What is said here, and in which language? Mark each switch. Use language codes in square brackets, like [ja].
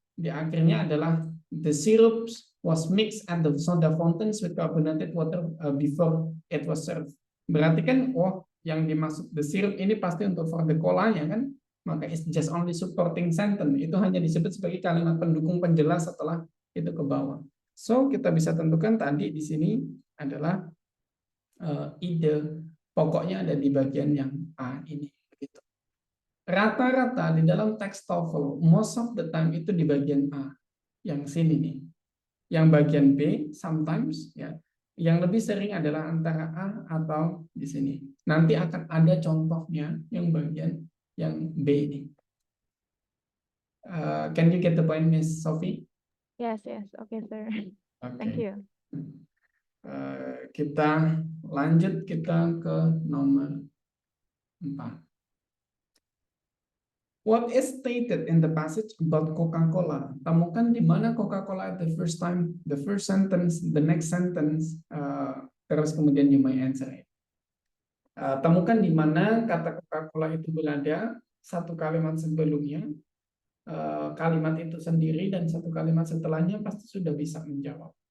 [id] Di akhirnya adalah [en] the syrups was mixed at the soda fountains with carbonated water before it was served. [id] Berarti kan, oh, yang dimaksud the syrup ini pasti untuk for the cola-nya kan? Maka [en] it's just only supporting sentence. [id] Itu hanya disebut sebagai kalimat pendukung penjelas setelah itu ke bawah. So, kita bisa tentukan tadi di sini adalah ide pokoknya ada di bagian yang A ini. Begitu. Rata-rata di dalam teks TOEFL, [en] most of the time [id] itu di bagian A, yang sini nih. Yang bagian B, sometimes, ya. Yang lebih sering adalah antara A atau di sini. Nanti akan ada contohnya yang bagian yang B ini. [en] Can you get the point, Miss Sophie? Yes, okay, sir. Okay. Thank you. [id] Kita lanjut ke nomor 4. [en] What is stated in the passage about Coca-Cola? [id] Temukan di mana [en] Coca-Cola at the first time, the first sentence, the next sentence, [id] terus kemudian [en] you may answer it. [id] Temukan di mana kata Coca-Cola itu berada, satu kalimat sebelumnya, kalimat itu sendiri, dan satu kalimat setelahnya pasti sudah bisa menjawab.